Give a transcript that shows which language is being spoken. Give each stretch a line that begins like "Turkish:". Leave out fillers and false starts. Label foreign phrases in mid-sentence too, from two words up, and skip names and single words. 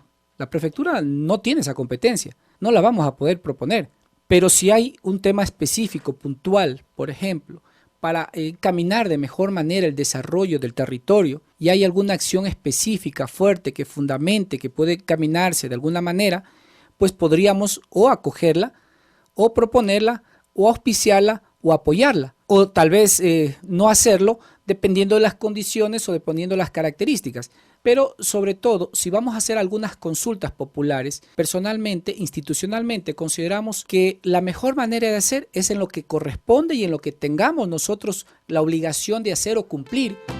Spanish: La prefectura no tiene esa competencia, no la vamos a poder proponer. Pero si hay un tema específico, puntual, por ejemplo, para caminar de mejor manera el desarrollo del territorio y hay alguna acción específica, fuerte, que fundamente, que puede caminarse de alguna manera, pues podríamos o acogerla, o proponerla, o auspiciarla, o apoyarla. O tal vez no hacerlo dependiendo de las condiciones o dependiendo de las características. Pero sobre todo, si vamos a hacer algunas consultas populares, personalmente, institucionalmente, consideramos que la mejor manera de hacer es en lo que corresponde y en lo que tengamos nosotros la obligación de hacer o cumplir.